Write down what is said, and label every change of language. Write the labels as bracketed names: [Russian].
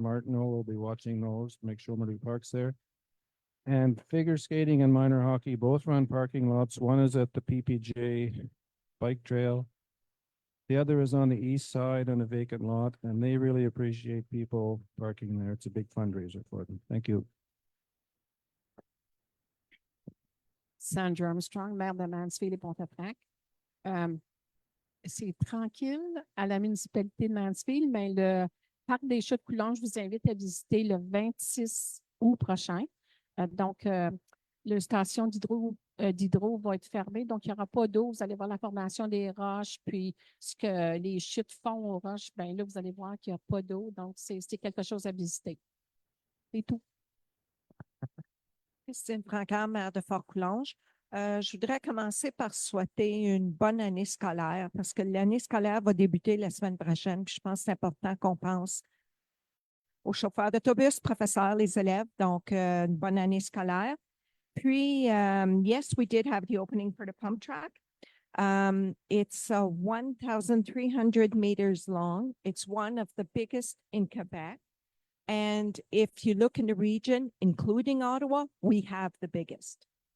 [English] Martineau will be watching those to make sure nobody parks there. And figure skating and minor hockey both run parking lots. One is at the PPJ bike trail. The other is on the east side on a vacant lot, and they really appreciate people parking there. It's a big fundraiser for them. Thank you. [French] Sandra Armstrong, maire de Mansfield et Pontefract. C'est tranquille à la municipalité de Mansfield, mais le parc des Chutes Coulon, je vous invite à visiter le 26 août prochain. Donc, la station d'hydro va être fermée, donc il n'y aura pas d'eau. Vous allez voir la formation des roches, puis ce que les chutes font aux roches, bien là, vous allez voir qu'il n'y a pas d'eau, donc c'est quelque chose à visiter. C'est tout. Christine Francard, maire de Fort-Coulonge. Je voudrais commencer par souhaiter une bonne année scolaire parce que l'année scolaire va débuter la semaine prochaine. Puis je pense que c'est important qu'on pense aux chauffeurs d'autobus, professeurs, les élèves. Donc, une bonne année scolaire. Puis, [English] yes, we did have the opening for the pump track. It's 1,300 meters long. It's one of the biggest in Quebec. And if you look in the region, including Ottawa, we have the biggest.